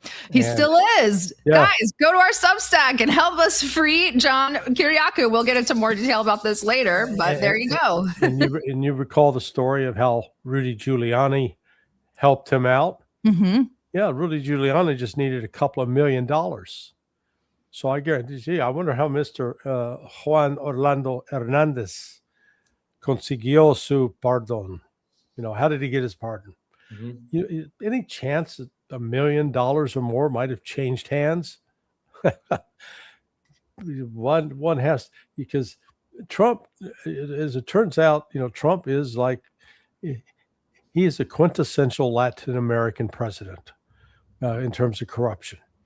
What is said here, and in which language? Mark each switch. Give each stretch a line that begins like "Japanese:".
English: He still is. Yeah. Guys, go to our Substack and help us free John Kiriakou. We'll get into more detail about this later, but there you go. and you recall the story of how Rudy Giuliani helped him out? Mm-hmm. Yeah, Rudy Giuliani just needed a couple of $1 million. So I guarantee, I wonder how Mr.
Spanish: Juan Orlando Hernández consiguió su pardon.
English: How did he get his pardon? Mm-hmm. Any chance that $1 million or more might have changed hands? one has, because Trump, as it turns out, Trump is like, he is a quintessential Latin American president in terms of corruption.